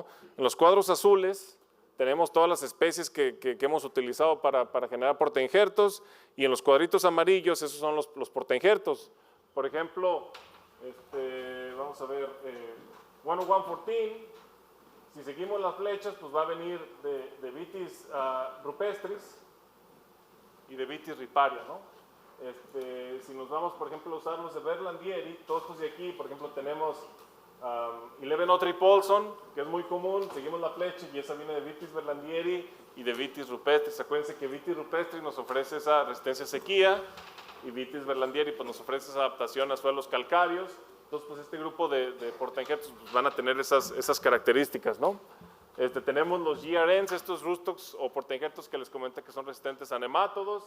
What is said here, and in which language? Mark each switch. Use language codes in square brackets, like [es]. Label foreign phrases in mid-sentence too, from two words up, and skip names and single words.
[es] En los cuadros azules tenemos todas las especies que hemos utilizado para generar portainjertos, y en los cuadritos amarillos esos son los portainjertos. Por ejemplo, vamos a ver, 10114, si seguimos las flechas, pues va a venir de Vitis rupestris y de Vitis riparia, ¿no? Si nos vamos, por ejemplo, a usar los de Berlandieri, todos estos de aquí, por ejemplo, tenemos 1103 Paulson, que es muy común, seguimos la flecha y esa viene de Vitis Berlandieri y de Vitis rupestris. Acuérdense que Vitis rupestris nos ofrece esa resistencia a sequía y Vitis Berlandieri pues, nos ofrece esa adaptación a suelos calcáreos. Entonces, pues este grupo de portainjertos pues, van a tener esas características, ¿no? Tenemos los GRNs, estos rootstocks o portainjertos que les comenté que son resistentes a nemátodos.